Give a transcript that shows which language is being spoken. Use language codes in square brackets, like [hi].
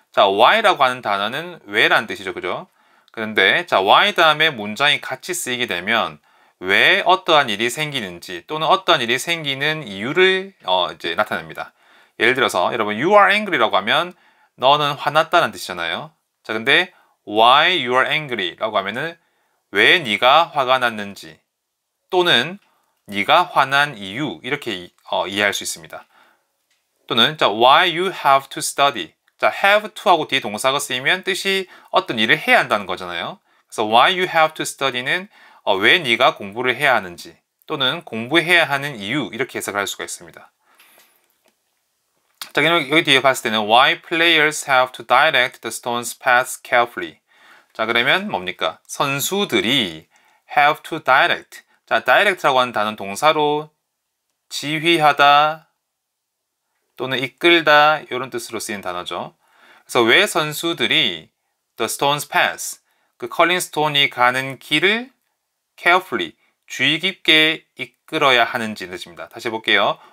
[ko] 자, why라고 하는 단어는 왜라는 뜻이죠, 그죠? 그런데 자, why 다음에 문장이 같이 쓰이게 되면 왜 어떠한 일이 생기는지 또는 어떠한 일이 생기는 이유를 이제 나타냅니다. 예를 들어서 여러분 [en] you are angry [ko] 라고 하면 너는 화났다는 뜻이잖아요. 자, 근데 [en] why you are angry [ko] 라고 하면은 왜 네가 화가 났는지 또는 네가 화난 이유 이렇게 이해할 수 있습니다. 또는 자, [en] why you have to study. [ko] 자, have to 하고 뒤에 동사가 쓰이면 뜻이 어떤 일을 해야 한다는 거잖아요. 그래서 [en] why you have to study [ko] 는 왜 네가 공부를 해야 하는지 또는 공부해야 하는 이유 이렇게 해석을 할 수가 있습니다. 자, 자, 여기 뒤에 봤을 때는 [en] why players have to direct the stone's path carefully. [ko] 자, 그러면 뭡니까? 선수들이 [en] have to direct. [ko] 자, direct라고 하는 단어는 동사로 지휘하다 또는 이끌다 이런 뜻으로 쓰인 단어죠. 그래서 왜 선수들이 [en] the stone's path, [ko] 그 컬링 스톤이 가는 길을 carefully, 주의 깊게 이끌어야 하는지 뜻입니다. 다시 해볼게요.